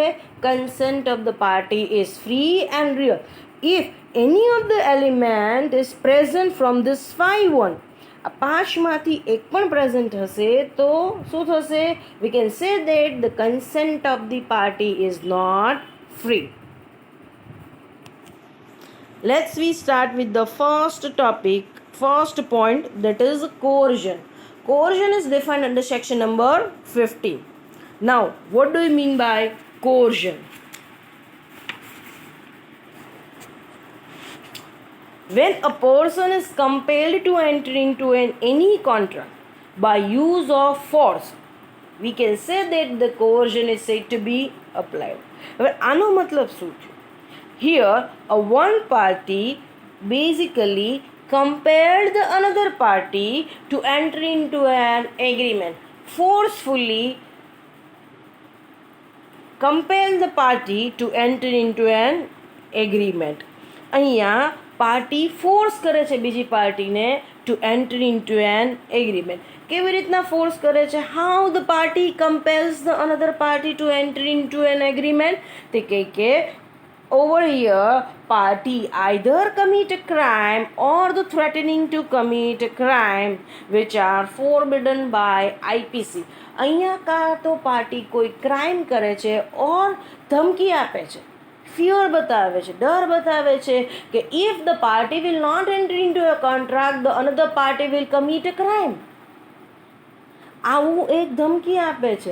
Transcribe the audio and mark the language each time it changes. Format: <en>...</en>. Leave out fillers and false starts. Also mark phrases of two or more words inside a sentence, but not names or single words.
<en>consent of the party is free and real. if any of the element is present from this 5</en> <gu>આ 5માંથી એક પણ પ્રેઝન્ટ હશે તો શું થશે?</gu> <en>we can say that the consent of the party is not free. Let's we start with the first point, that is coercion. Coercion is defined under section number 15. Now what do you mean by coercion? When a person is compelled to enter into any contract by use of force, we can say that the coercion is said to be applied.</en> <gu>હવે આનો મતલબ શું છે?</gu> <en>Here a one party basically compelled the another party to enter into an agreement, forcefully compel the party to enter into an agreement.</en> <gu>અહીંયા પાર્ટી ફોર્સ કરે છે બીજી પાર્ટીને</gu> <en>to enter into an agreement.</en> <gu>કેવી રીતના ફોર્સ કરે છે?</gu> <en>how the party compels the another party to enter into an agreement?</en> <gu>તે કહે કે</gu> <en>over here party either commit a crime or the threatening to commit a crime which are forbidden by IPC.</en> <gu>અહીંયા કાં તો પાર્ટી કોઈ ક્રાઇમ કરે છે ઓર ધમકી આપે છે, ફિયર બતાવે છે, ડર બતાવે છે કે</gu> <en>if the party will not enter into a contract the another party will commit a crime.</en> <gu>આવું એક ધમકી આપે છે.</gu>